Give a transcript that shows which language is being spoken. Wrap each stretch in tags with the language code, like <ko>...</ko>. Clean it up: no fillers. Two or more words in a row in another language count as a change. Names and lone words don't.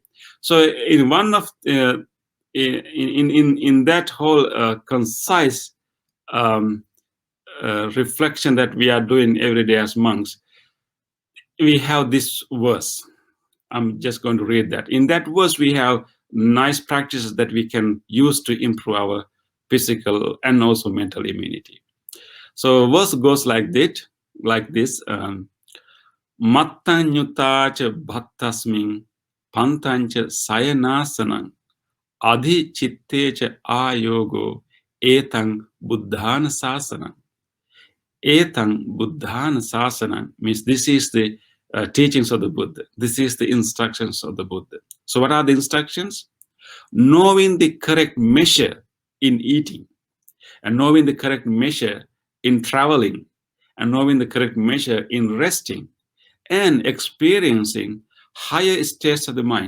<en>So, in one of in that whole concise reflection that we are doing every day as monks, we have this verse. I'm just going to read that. In that verse, we have nice practices that we can use to improve our physical and also mental immunity. So verse goes like this.</en> <pi>Mattanyuta cha bhattasmin pantancha sayanasanam adhi chitte cha ayogo etang buddhana sasanam. Etang buddhana sasanam</pi> <en>means this is the teachings of the Buddha. This is the instructions of the Buddha. So what are the instructions? Knowing the correct measure in eating, and knowing the correct measure in traveling, and knowing the correct measure in resting, and experiencing higher states of the mind.</en>